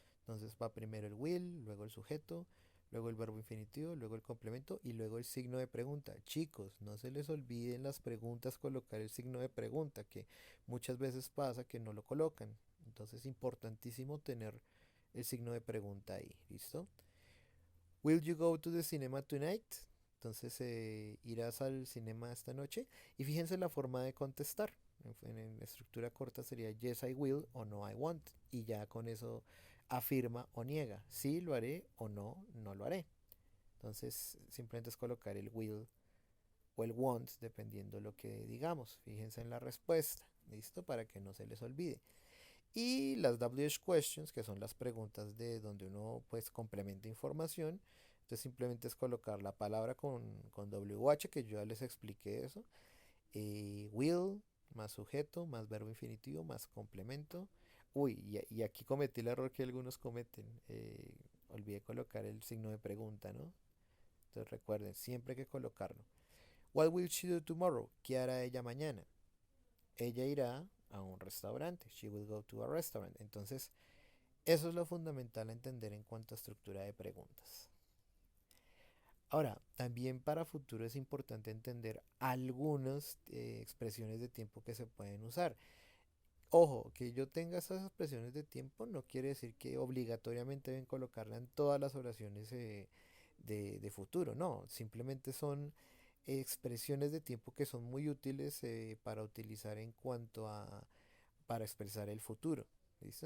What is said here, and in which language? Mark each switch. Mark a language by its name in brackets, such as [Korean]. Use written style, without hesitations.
[Spanish] Entonces va primero el will, luego el sujeto, luego el verbo infinitivo, luego el complemento y luego el signo de pregunta. Chicos, no se les olviden las preguntas colocar el signo de pregunta, que muchas veces pasa que no lo colocan. Entonces es importantísimo tener el signo de pregunta ahí. ¿Listo? [English] Will you go to the cinema tonight? [Spanish] Entonces, ¿irás al cinema esta noche? Y fíjense la forma de contestar. En estructura corta sería [English] yes I will [Spanish] o [English] no I won't. [Spanish] Y ya con eso afirma o niega. Sí lo haré o no, no lo haré. Entonces, simplemente es colocar el will o el won't dependiendo lo que digamos. Fíjense en la respuesta. ¿Listo? Para que no se les olvide. Y las WH questions, que son las preguntas de donde uno pues complementa información. Entonces simplemente es colocar la palabra con WH, que yo ya les expliqué eso. Will, más sujeto, más verbo infinitivo, más complemento. Uy, y aquí cometí el error que algunos cometen. Olvidé colocar el signo de pregunta, ¿no? Entonces recuerden, siempre hay que colocarlo. [English] What will she do tomorrow? [Spanish] ¿Qué hará ella mañana? Ella irá a un restaurante. [English] She will go to a restaurant. [Spanish] Entonces, eso es lo fundamental a entender en cuanto a estructura de preguntas. Ahora, también para futuro es importante entender algunas expresiones de tiempo que se pueden usar. Ojo, que yo tenga esas expresiones de tiempo no quiere decir que obligatoriamente deben colocarla en todas las oraciones de futuro, no, simplemente son expresiones de tiempo que son muy útiles para utilizar en cuanto a para expresar el futuro. ¿Listo?